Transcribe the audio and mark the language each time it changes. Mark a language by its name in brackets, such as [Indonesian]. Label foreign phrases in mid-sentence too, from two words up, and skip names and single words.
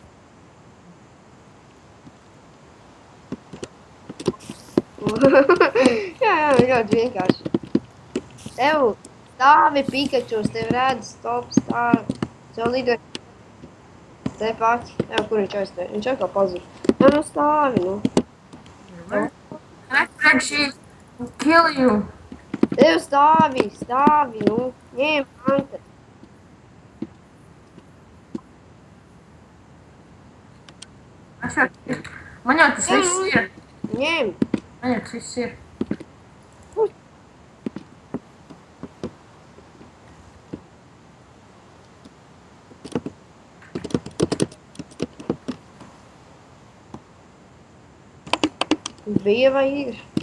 [Latvian] Jā, ļoti vienkārši. Tev stāvi Pikachu, tev redz, stop, stāvi. Tev lido. Te pats. Jā, kur viņš aizstāja? Viņš atkal pazūd. Jā, nu stāvi, nu. [English] Actually, kill you. [Latvian] Tev stāvi, nu. Ņem mantas. Man jau tas viss ir. Ņem. Man jau tas viss ir. Bija vai ir?